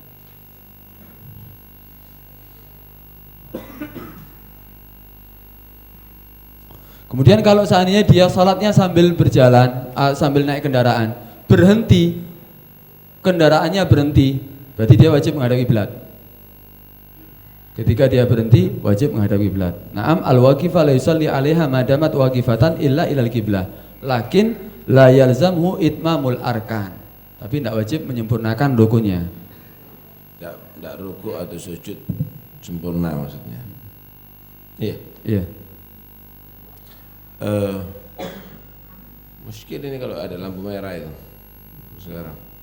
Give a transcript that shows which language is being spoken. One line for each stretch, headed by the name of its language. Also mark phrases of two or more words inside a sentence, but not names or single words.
Indonesian: Kemudian kalau seandainya dia salatnya sambil berjalan, sambil naik kendaraan, berhenti, kendaraannya berhenti, berarti dia wajib menghadap kiblat. Ketika dia berhenti wajib menghadap kiblat.
Arabic: نعم الواقفة لا يصلى عليها ما دامت واقفة إلا إلى القبلة. لكن لا يلزمه إتمام الأركان.
Indonesian: Tapi tidak wajib menyempurnakan rukunnya. Tidak ruku atau sujud sempurna maksudnya. Iya. Iya. Muskil ini kalau ada lampu merah itu sekarang.